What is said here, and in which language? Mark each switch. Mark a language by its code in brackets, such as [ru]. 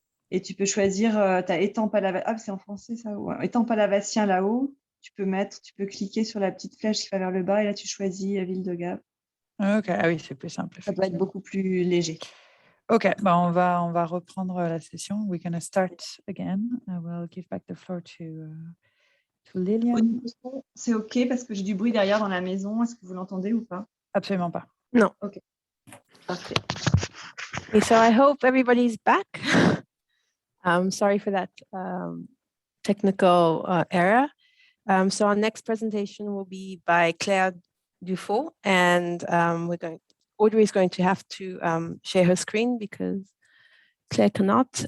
[fr] Et tu peux choisir ta étampe à la... Ah, c'est en français, ça. Ouais. Étampe à lavassien là-haut. Tu peux cliquer sur la petite flèche qui va vers le bas et là, tu choisis la ville de Gap. Ok, ah oui, c'est plus simple. Ça doit être beaucoup plus léger. Ok, bah on va reprendre la session. [en] We're going to start again. I will give back the floor to Lilian. [fr] C'est OK parce que j'ai du bruit derrière dans la maison. Est-ce que vous l'entendez ou pas? Absolument pas. [en] No. [fr] OK. Parfait. [en] Okay, so I hope everybody's back. Sorry for that technical error. So our next presentation will be by Claire Dufault, and Audrey is going to have to share her screen because Claire cannot.